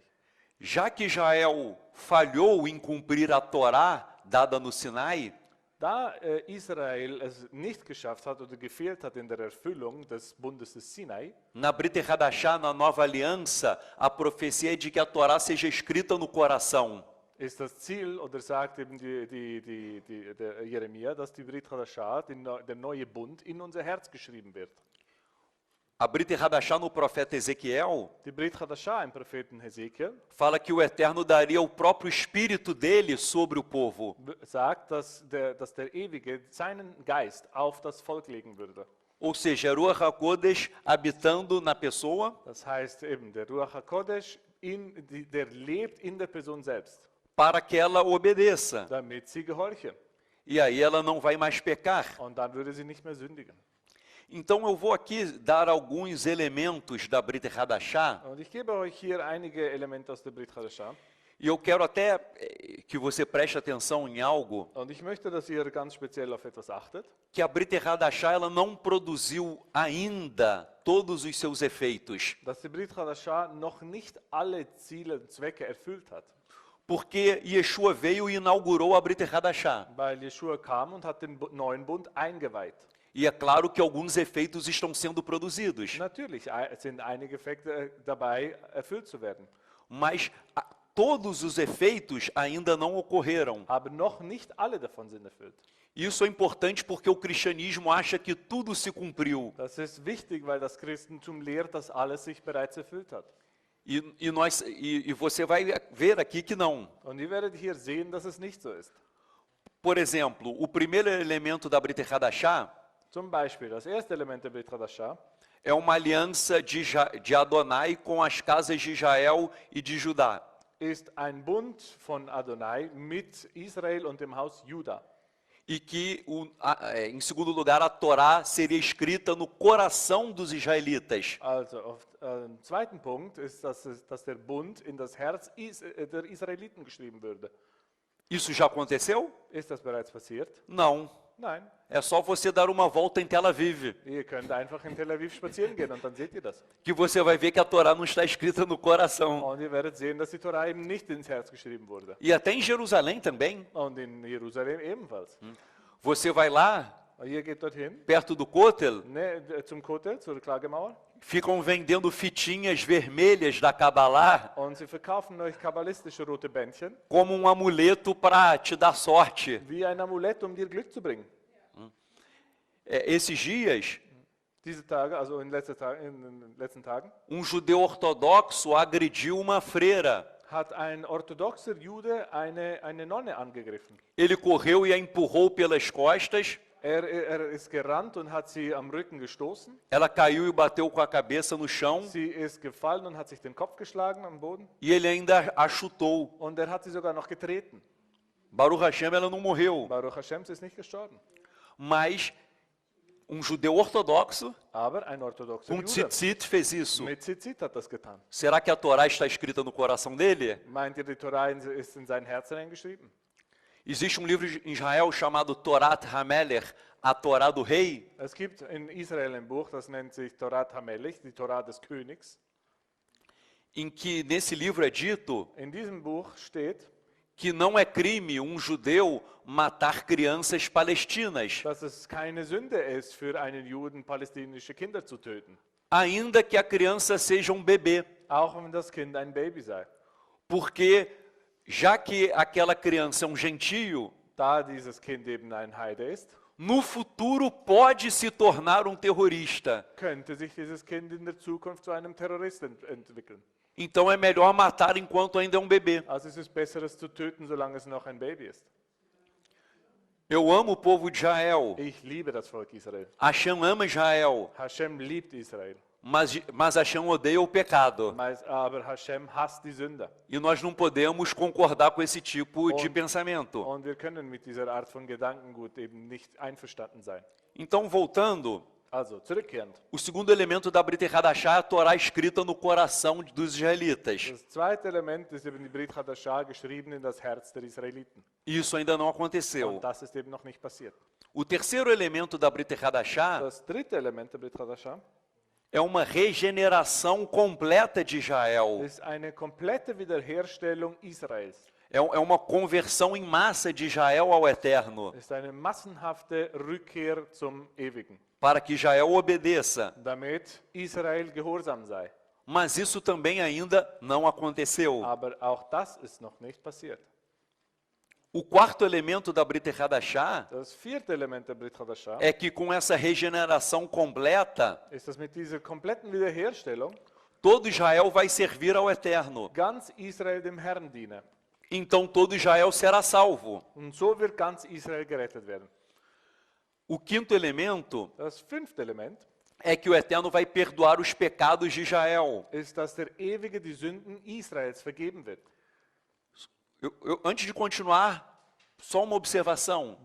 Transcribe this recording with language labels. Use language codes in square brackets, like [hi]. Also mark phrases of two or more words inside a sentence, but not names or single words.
[pt] Já que Israel falhou em cumprir a Torá dada no Sinai, [de] Da Israel es nicht geschafft hat oder gefehlt hat in der Erfüllung des Bundes des Sinai, [pt] na [he] ברית חדשה, [pt] na Nova Aliança, a profecia é de que a Torá seja escrita no coração. [de] ist das Ziel, oder sagt eben der Jeremia, dass die [he] ברית חדשה, [de] der neue Bund, in unser Herz geschrieben wird. [pt] A [he] ברית חדשה [pt] no profeta Ezequiel [de] Die [he] ברית חדשה [de] im Propheten Hesekiel [pt] fala que o Eterno daria o próprio Espírito dele sobre o povo. [de] sagt, dass der Ewige seinen Geist auf das Volk legen würde. [pt] Ou seja, [he] רוח הקודש [pt] habitando na pessoa, [de] Das heißt eben, der [he] רוח הקודש, [de] der lebt in der Person selbst, [pt] para que ela obedeça. [de] damit sie gehorche. [pt] E aí ela não vai mais pecar. [de] Und dann würde sie nicht mehr sündigen. [pt] Então eu vou aqui dar alguns elementos da [he] ברית חדשה, [de] Und ich gebe euch hier einige Elemente aus der [he] ברית חדשה. [pt] e eu quero até que você preste atenção em algo, [de] Und ich möchte, dass ihr ganz speziell auf etwas achtet. [pt] que a [he] ברית חדשה [pt] ela não produziu ainda todos os seus efeitos, [de] Dass die [he] ברית חדשה [de] noch nicht alle Ziele und Zwecke erfüllt hat. [pt] porque Yeshua veio e inaugurou a [he] ברית חדשה. [de] Weil Jeschua kam und hat den neuen Bund eingeweiht. [pt] E é claro que alguns efeitos estão sendo produzidos, [de] Natürlich sind einige Effekte dabei, erfüllt zu werden. [pt] mas todos os efeitos ainda não ocorreram. [de] Aber noch nicht alle davon sind erfüllt. [pt] Isso é importante porque o cristianismo acha que tudo se cumpriu. [de] Das ist wichtig, weil das Christentum lehrt, dass alles sich bereits erfüllt hat. [pt] E você vai ver aqui que não. [de] Und ihr werdet hier sehen, dass es nicht so ist. [pt] Por exemplo, o primeiro elemento da [he] ברית חדשה [de] Zum Beispiel, das erste Element der [he] ברית חדשה [pt] é uma aliança de Adonai com as casas de Israel e de Judá. [de] ist ein Bund von Adonai mit Israel und dem Haus Juda. [pt] E que, em segundo lugar, a Torá seria escrita no coração dos israelitas. [de] Also, zweiten Punkt ist, dass der Bund in das Herz der Israeliten geschrieben würde. [pt] Isso já aconteceu? [de] Ist das bereits passiert? [pt] Não. [de] Nein. [pt] É só você dar uma volta em Tel Aviv, [de] Ihr könnt einfach in Tel Aviv spazieren gehen und dann seht ihr das. [pt] que você vai ver que a Torá não está escrita no coração. [de] Und ihr werdet sehen, dass die Torah eben nicht ins Herz geschrieben wurde. [pt] E até em Jerusalém também. [de] Und in Jerusalem ebenfalls. [pt] Você vai lá, [de] Ihr geht dorthin, [pt] perto do Kotel, [de] zum Kotel, zur Klagemauer, [pt] ficam vendendo fitinhas vermelhas da Kabbalah [de] und sie verkaufen euch kabbalistische rote Bändchen, [pt] como um amuleto para te dar sorte. [de] wie ein Amulett, um dir Glück zu bringen. [pt] Esses dias, [de] Diese Tage, also in den letzten Tagen, [pt] judeu ortodoxo agrediu uma freira. [de] hat ein orthodoxer Jude eine Nonne angegriffen. [pt] Ele correu e a empurrou pelas costas. [de] Er ist gerannt und hat sie am Rücken gestoßen. [pt] Ela caiu e bateu com a cabeça no chão. [de] Sie ist gefallen und hat sich den Kopf geschlagen am Boden. [pt] E ele ainda a chutou. [de] Und er hat sie sogar noch getreten. [he] ברוך השם, [pt] ela não morreu. [he] ברוך השם, [de] sie ist nicht gestorben. [pt] Mas judeu ortodoxo [de] Aber ein orthodoxer [pt] com [de] Jude [pt] tzitzit fez isso. [de] mit Zitzit hat das getan. [pt] Será que a Torá está escrita no coração dele? [de] Meint ihr, die Torah ist in sein Herz hineingeschrieben? [pt] Existe livro em Israel chamado Torat HaMelech, a Torá do rei. [de] Es gibt in Israel ein Buch, das nennt sich Torat HaMelech, die Torah des Königs. [pt] Em que nesse livro é dito [de] In diesem Buch steht, [pt] que não é crime judeu matar crianças palestinas, [de] dass es keine Sünde ist, für einen Juden palästinische Kinder zu töten. [pt] ainda que a criança seja bebê, [de] Auch wenn das Kind ein Baby sei. [pt] porque já que aquela criança é gentio, [de] Da dieses Kind eben ein Heide ist, [pt] no futuro pode se tornar terrorista. [de] könnte sich dieses Kind in der Zukunft zu einem Terroristen entwickeln. [pt] Então é melhor matar enquanto ainda é bebê. [de] Also es ist besser, es zu töten, solange es noch ein Baby ist. [pt] Eu amo o povo de Israel. [de] Ich liebe das Volk Israel. [pt] Hashem ama Israel, [de] Hashem liebt Israel. [pt] mas Hashem odeia o pecado. [de] Aber Hashem hasst die Sünder. [pt] E nós não podemos concordar com esse tipo de [de] Und- [pt] pensamento. [de] Und wir können mit dieser Art von Gedankengut eben nicht einverstanden sein. [pt] Então, voltando, [de] Also, zurückkehrend. [pt] o segundo elemento da [he] ברית חדשה [pt] é a Torá escrita no coração dos israelitas. [de] Das zweite Element ist eben die [he] ברית חדשה, [de] geschrieben in das Herz der Israeliten. [pt] E isso ainda não aconteceu. [de] Und das ist eben noch nicht passiert. [pt] O terceiro elemento da [he] ברית חדשה [de] Das dritte Element der [he] ברית חדשה [pt] é uma regeneração completa de Israel. [de] ist eine komplette Wiederherstellung Israels. [pt] É uma conversão em massa de Israel ao Eterno, [de] Ist eine massenhafte Rückkehr zum Ewigen, [pt] para que Israel obedeça. [de] damit Israel gehorsam sei. [pt] Mas isso também ainda não aconteceu. [de] Aber auch das ist noch nicht passiert. [pt] O quarto elemento da [he] ברית חדשה [de] Das vierte Element der [he] ברית חדשה [pt] é que com essa regeneração completa, [de] ist, dass mit dieser kompletten Wiederherstellung [pt] todo Israel vai servir ao Eterno. [de] ganz Israel dem Herrn diene. [pt] Então todo Israel será salvo. [de] Und so wird ganz Israel gerettet werden. [pt] O quinto elemento [de] Das fünfte Element [pt] é que o Eterno vai perdoar os pecados de Israel. [de] ist, dass der Ewige die Sünden Israels vergeben wird. [pt] Antes de continuar, só uma observação.